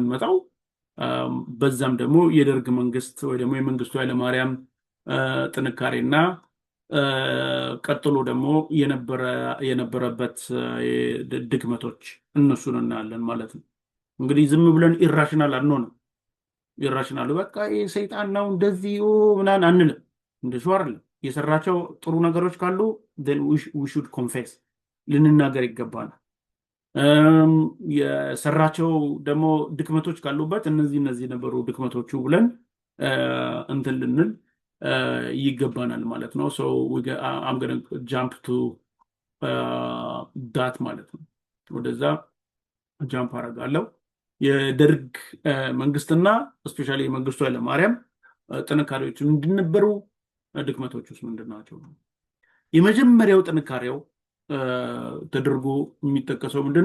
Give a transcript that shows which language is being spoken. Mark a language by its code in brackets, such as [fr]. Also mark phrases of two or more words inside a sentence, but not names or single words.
[am] የምንመጣው። በዛም ደግሞ የደርግ መንግስት ወይ ደግሞ የመንግስቱ ኃይለማርያም ጥንካሬና ቀጥሎ ደግሞ የነበረበት ድክመቶች እነሱን እናያለን ማለት ነው። እንግዲህ ዝም ብለን ኢራሽናል አንሆንም። ኢራሽናል በቃ ሰይጣን ነው እንደዚህ ምናምን አንልም። እንደሱ አይደለም። የሰራቸው ጥሩ ነገሮች ካሉ [en] we should confess [am] ልንናገር ይገባናል። የሰራቸው ደግሞ ድክመቶች ካሉበት እነዚህ ነበሩ ድክመቶቹ ብለን እንትን ልንል ይገባናል ማለት ነው። [en] so I'm going to jump to that [am] ማለት ነው። ወደዛ ጃምፕ አደርጋለሁ። የደርግ መንግስትና ስፔሻሊ የመንግስቱ ኃይለማርያም ጥንካሬዎች እንድነበሩ ድክመቶች ውስጥ ምንድን ናቸው? የመጀመሪያው ጥንካሬው ተደርጎ የሚጠቀሰው ምንድነው?